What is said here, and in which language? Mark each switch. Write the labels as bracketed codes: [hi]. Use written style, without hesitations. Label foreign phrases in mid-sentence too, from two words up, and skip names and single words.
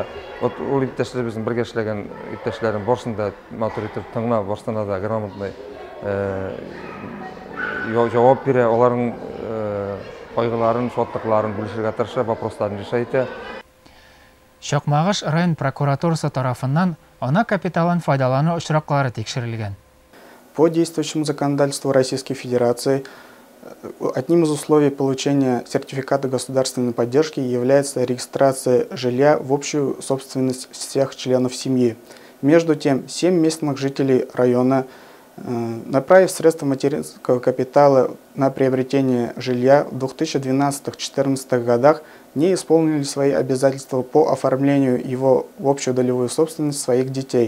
[tt] Ул иптәшләр безнең бергә эшләгән иптәшләрем барсында матур итеп тыңлап, барсында да грамотный җавап бирә, аларның кайгыларын, шатлыкларын бүлешергә тырыша, вопросларын решайты. Чакмагыш район прокуратурасы тарафыннан ана капиталын файдалану очраклары тикшерелгән. [ru] По действующему законодательству Российской Федерации одним из условий получения сертификата государственной поддержки является регистрация жилья в общую собственность всех членов семьи. Между тем, 7 местных жителей района, направив средства материнского капитала на приобретение жилья в 2012-2014 годах, не исполнили свои обязательства по оформлению его в общую долевую собственность своих детей.